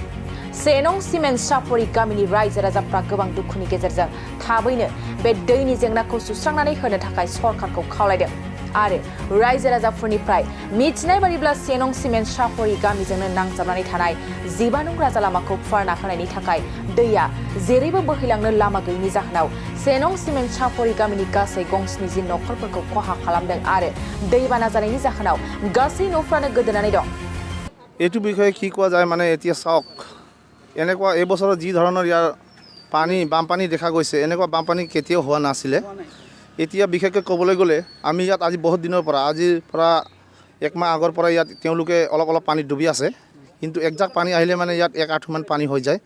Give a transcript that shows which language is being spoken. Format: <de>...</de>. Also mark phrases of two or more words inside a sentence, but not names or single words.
<brx>सेनं सिमेन्ट सापरि गामिनि रायजो राजाफ्रा गोबां दुखुनि गेजेरजों थाबैनो बे दैनि जेंनाखौ सुस्रांनानै होनो थाखाय सरकारखौ खावलायदों आरो रायजो राजाफोरनिफ्राय मिथिनाय बादिब्ला सेनं सिमेन्ट सापरि गामिजोंनो नांजाबनानै थानाय 12 नं राजा लामाखौ फुवारना होनायनि थाखाय दैया जेरैबो बोहैलांनो लामा गैयैनि जाहोनाव सेनं सिमेन्ट सापरि गामिनि गासै गंस्नि जि नखरफोरखौ खहा खालामदों आरो दैबाना जानायनि जाहोनाव गासै न'फ्रानो गोदोनानै दं।</brx> <as>এইটো বিষয়ে কি কোৱা যায় মানে এতিয়া চাওক এনেকুৱা এই বছৰত যি ধৰণৰ ইয়াৰ বানপানী দেখা গৈছে এনেকুৱা বানপানী কেতিয়াও হোৱা নাছিলে। এতিয়া বিশেষকৈ ক'বলৈ গ'লে আমি ইয়াত আজি বহুত দিনৰ পৰা আজিৰ পৰা এক মাহ আগৰ পৰা ইয়াত তেওঁলোকে অলপ পানী ডুবি আছে, কিন্তু একজাক পানী আহিলে মানে ইয়াত 1-8 মান পানী হৈ যায়।</as>